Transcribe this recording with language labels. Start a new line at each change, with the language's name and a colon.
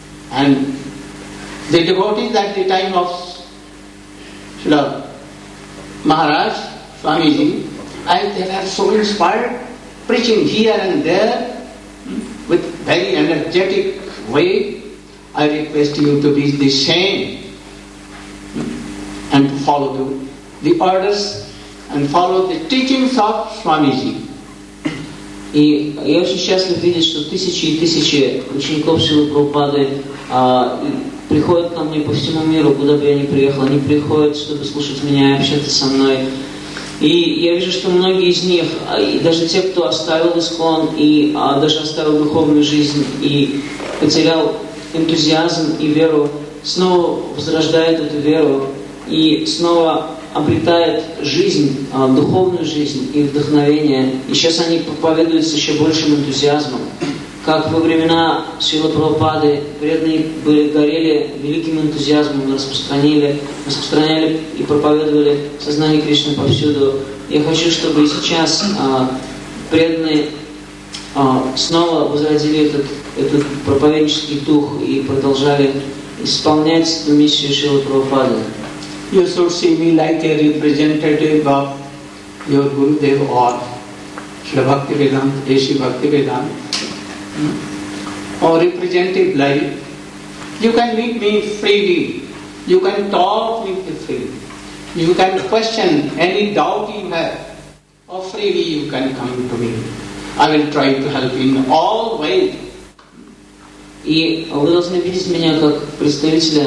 English: And the devotees at the time of Srila Maharaj, Swamiji, as they were so inspired, preaching here and there with very energetic way, I request you to be the same and to follow the orders and follow the teachings of Swamiji.
Russian: И я очень счастлив видеть, что тысячи и тысячи учеников Шрилы Прабхупады приходят ко мне по всему миру, куда бы я ни приехал. Они приходят, чтобы слушать меня и общаться со мной. И я вижу, что многие из них, и даже те, кто оставил ISKCON и даже оставил духовную жизнь и потерял энтузиазм и веру, снова возрождает эту веру и снова обретает жизнь, духовную жизнь и вдохновение. И сейчас они проповедуют с еще большим энтузиазмом. Как во времена Шрилы Прабхупады преданные горели великим энтузиазмом, распространяли и проповедовали сознание Кришны повсюду. Я хочу, чтобы и сейчас преданные снова возродили этот проповеднический дух и продолжали исполнять эту миссию Шрилы Прабхупады.
English: You should see me like a representative of your Gurudev or Srila Bhaktivedanta, Deshi Bhaktivedanta, or representative like. You can meet me freely. You can talk with me freely. You can question any doubt you have, or freely you can come to me. I will try to help in all ways.
Russian: И вы должны видеть меня как представителя